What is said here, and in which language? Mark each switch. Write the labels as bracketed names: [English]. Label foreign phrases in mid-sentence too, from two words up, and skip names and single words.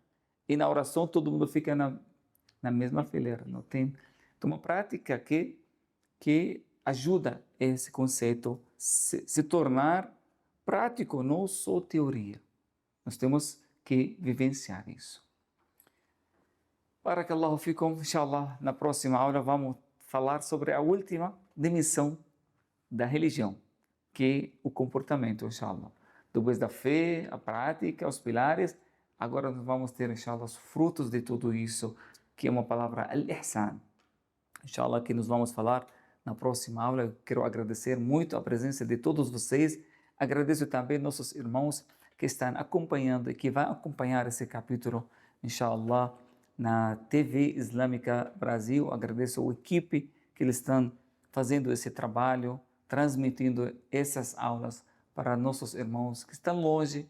[Portuguese] E na oração todo mundo fica na mesma fileira. Não tem. Então, uma prática que ajuda esse conceito se tornar prático, não só teoria. Nós temos que vivenciar isso. [Arabic] بارك الله فيكم، إن شاء الله, [Portuguese] na próxima aula vamos falar sobre a última dimensão da religião, que é o comportamento, inshallah. Depois da fé, a prática, os pilares, agora nós vamos ter, inshallah, os frutos de tudo isso, que é uma palavra al-ihsan. Inshallah, que nós vamos falar na próxima aula. Eu quero agradecer muito a presença de todos vocês. Agradeço também nossos irmãos que estão acompanhando e que vão acompanhar esse capítulo, inshallah, na TV Islâmica Brasil. Agradeço a equipe que eles estão fazendo esse trabalho, transmitindo essas aulas para nossos irmãos que estão longe.